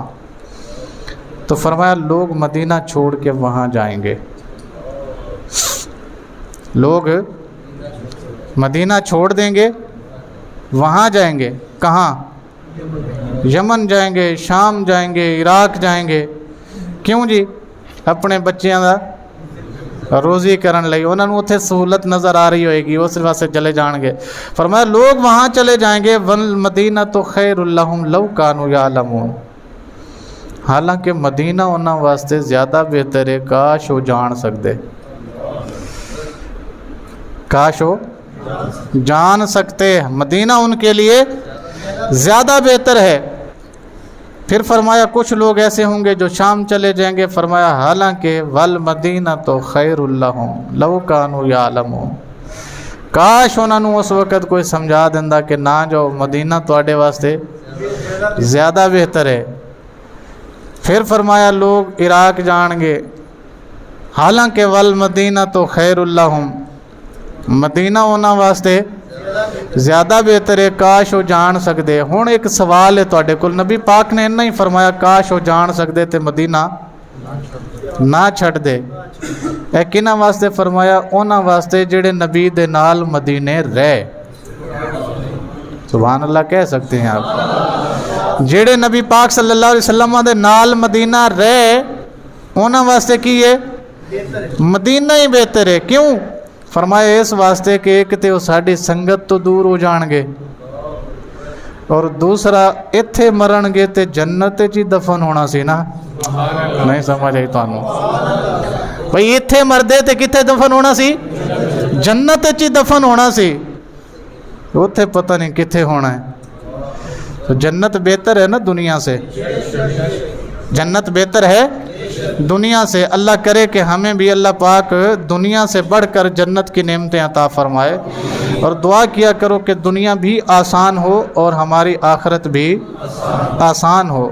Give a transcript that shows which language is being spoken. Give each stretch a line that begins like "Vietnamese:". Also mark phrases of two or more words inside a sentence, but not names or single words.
Urdu: تو فرمایا لوگ مدینہ چھوڑ کے وہاں جائیں گے، لوگ مدینہ چھوڑ دیں گے، وہاں جائیں گے۔ کہاں؟ یمن جائیں گے، شام جائیں گے، عراق جائیں گے۔ کیوں جی؟
Punjabi: اپنے بچیاں دا روزی کرن لئی، انہوں نے اتنے سہولت نظر آ رہی ہوئے گی، اس واسطے چلے جان گے۔
Urdu: فرمایا لوگ وہاں چلے جائیں گے،
Arabic: وَالْمَدِينَةُ خَيْرٌ لَهُمْ لَوْ كَانُوا يَعْلَمُونَ،
Urdu: حالانکہ مدینہ انہاں واسطے زیادہ بہتر ہے، کاش وہ جان سکتے، کاش وہ جان سکتے، مدینہ ان کے لیے زیادہ بہتر ہے۔ پھر فرمایا کچھ لوگ ایسے ہوں گے جو شام چلے جائیں گے، فرمایا حالانکہ
Arabic: وَالْمَدِينَةُ خَيْرٌ لَهُمْ لَوْ كَانُوا يَعْلَمُونَ،
Punjabi: کاش انہوں نے اس وقت کوئی سمجھا دیندہ کہ نہ جو مدینہ تواڈے واسطے زیادہ بہتر ہے۔ پھر فرمایا لوگ عراق جان گے، حالانکہ
Arabic: وَالْمَدِينَةُ خَيْرٌ لَهُمْ،
Urdu: مدینہ انہاں واسطے زیادہ بہتر ہے، کاش وہ جان سکتے۔
Punjabi: ہن ایک سوال ہے تواڈے کول، نبی پاک نے انہاں ہی فرمایا
Urdu: کاش وہ جان سکتے
Punjabi: تے مدینہ نہ چھڈ دے۔ اے کنہاں واسطے فرمایا؟ انہاں واسطے جڑے نبی دے نال مدینے رہے۔
Urdu: سبحان اللہ کہہ سکتے ہیں آپ؟
Punjabi: جڑے نبی پاک صلی اللہ علیہ وسلم دے نال مدینہ رہے انہاں واسطے کی ہے؟
Urdu: مدینہ ہی بہتر ہے۔ کیوں؟
Punjabi: فرمایا اس واسطے کہ ایک تے وہ ساڈی سنگت تو دور ہو جان گے، اور دوسرا ایتھے مرن گے تے جنت چی دفن ہونا سی نا۔ نہیں سمجھ آئی تانوں؟ بھئی ایتھے مردے تے کتے دفن ہونا سی؟ جنت چی دفن ہونا سی، اوتھے پتہ نہیں کتے ہونا ہے۔
Urdu: تو جنت بہتر ہے نا دنیا سے، جنت بہتر ہے دنیا سے۔ اللہ کرے کہ ہمیں بھی اللہ پاک دنیا سے بڑھ کر جنت کی نعمتیں عطا فرمائے، اور دعا کیا کرو کہ دنیا بھی آسان ہو اور ہماری آخرت بھی آسان ہو۔